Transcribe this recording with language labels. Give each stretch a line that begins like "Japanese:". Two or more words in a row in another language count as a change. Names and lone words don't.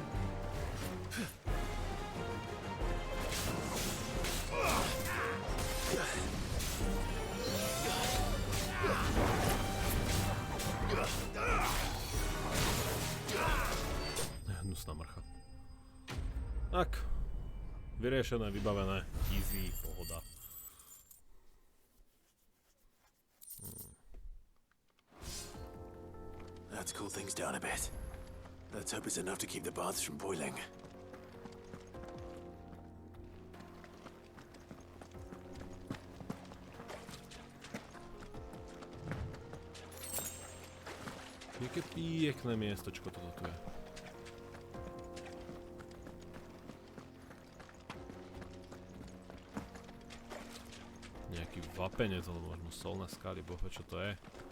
Slovak: Hnusná mrcha. Tak. Vyriešené, vybavené. Easy, pohoda.
English: Let's cool things down a bit. Let's hope it's enough to keep the baths from boiling.
Slovak: Jaké pekné miestočko toto tu je. Nejaký vapenec, alebo možno solné skaly, bohe, čo to je.